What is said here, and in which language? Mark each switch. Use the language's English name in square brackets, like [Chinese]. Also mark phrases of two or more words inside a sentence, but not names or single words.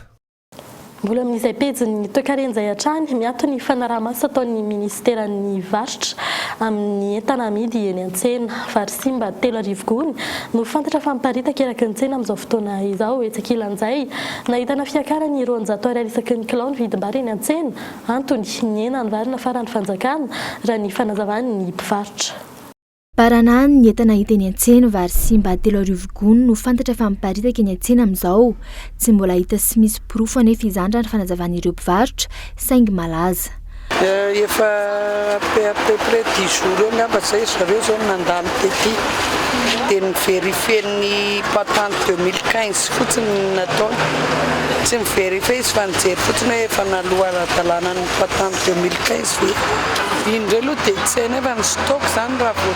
[Malagasy] Mbola amin'izay pejin'ny toe-karena izay hatrany miato ny fanaraha-maso ataon'ny ministeran'ny varotra amin'ny entana amidy eny an-tsena vary simba 3 gony no fantatra fa miparitaka eraky ny tsena amin'izao fotoana izao etsakilan'izay nahitana fiakarany 200 ariary isaky ny kilao ny vidim-bary eny an-tsena antony ny ena ny vary nafarany fanjakana raha ny fanazavany ny mpivarotra. Paranany ny entana hita eny an-tsena vary simba 3 gony no fantatra fa miparitaka eny an-tsena amin'izao tsy mbola hita sy misy pirofo anefa izany raha ny fanazavan'ireo mpivarotra saingy malaza. Efa [French] à peu près [Malagasy] 10 jours eo miamba zay zareo zao nandalo tety dia nivérifie ny patente 2015 fotsiny natao tsy mivérifie izy fa nijery fotsiny hoe efa naloha ara-dalàna ny patente 2015 indreo aloha dia tsy hay nefa ny stock zany raha